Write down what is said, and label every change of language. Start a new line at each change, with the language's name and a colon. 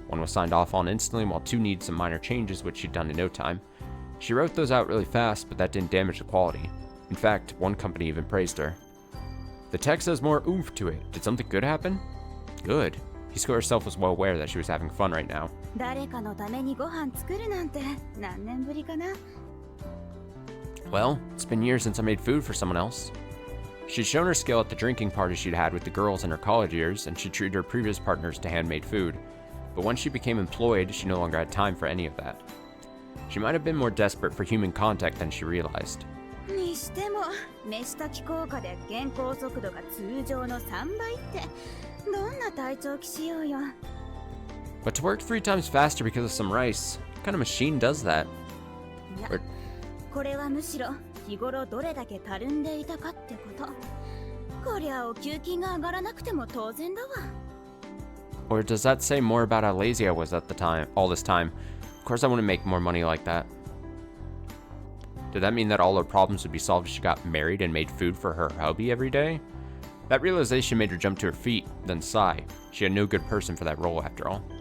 English: 1 was signed off on instantly, while 2 needed some minor changes, which she'd done in no time. She wrote those out really fast, but that didn't damage the quality. In fact, 1 company even praised her. The text has more oomph to it. Did something good happen? Good. Hisako herself was well aware that she was having fun right now.
Japanese: 誰かのためにご飯作るなんて何年ぶりかな。
English: Well, it's been years since I made food for someone else. She'd shown her skill at the drinking party she'd had with the girls in her college years, and she treated her previous partners to handmade food. But once she became employed, she no longer had time for any of that. She might have been more desperate for human contact than she realized.
Japanese: にしても飯炊き効果で原稿速度が通常の3倍ってどんな体調気しようよ。
English: But to work 3 times faster because of some rice, what kind of machine does that?
Japanese: いや
English: Or-
Japanese: これはむしろ日頃どれだけたるんでいたかってこと。こりゃお給金が上がらなくても当然だわ。
English: Or does that say more about how lazy I was at the time, all this time? Of course I wouldn't make more money like that. Did that mean that all her problems would be solved if she got married and made food for her hubby every day? That realization made her jump to her feet, then sigh. She had no good person for that role after all.